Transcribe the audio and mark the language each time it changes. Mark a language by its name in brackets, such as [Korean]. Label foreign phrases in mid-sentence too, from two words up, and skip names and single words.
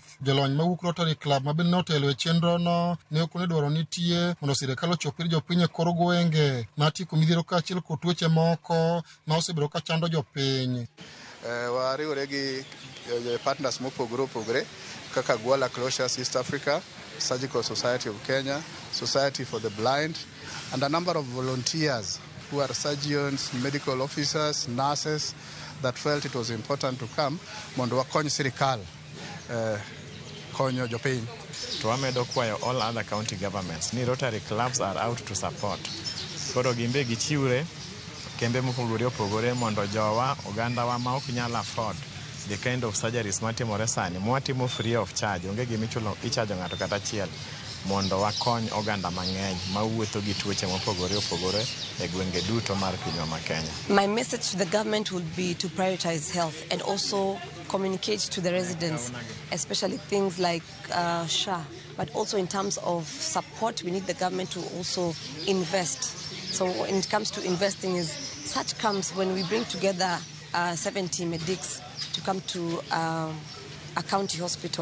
[Luo (Kenya and Tanzania)] Jolony mawuok Rotary Club ma bende notelo e chenro no ne okone dwaro nitie mondo sirikal ochop ir jopiny e kor gwenge matieko midhiero kaachiel kod tuoche moko ma osebedo ka chando jopiny. Wariwore gi partners mopogore opogore kaka Gwala Closures East Africa, Surgical Society of Kenya, Society for the Blind, [English] and a number of volunteers who are surgeons, medical officers, nurses that felt it was important to come [Luo (Kenya and Tanzania)] mondo wakony sirikal konyo jopiny. To wamedo kwayo [English] all other county governments ni Rotary clubs are out to support. [Luo (Kenya and Tanzania)] Koro gimbe gichiwre kembe mopogore opogore mondo jowa oganda wa ma ok nyal [English] afford the kind of surgeries [Luo (Kenya and Tanzania)] matimore sani mwatimo [English] free of charge, [Luo (Kenya and Tanzania)] onge gimichulo ichajo ng'ato kata achiel mondo wakony oganda mang'eny mawuotho gi tuoche mopogore opogore e gwenge duto mar pinywa ma Kenya. [English] My message to the government would be to prioritize health and also communicate to the residents, especially things like SHA, but also in terms of support we need the government to also invest. So when it comes to investing, is such comes when we bring together 70 medics to come to a county hospital.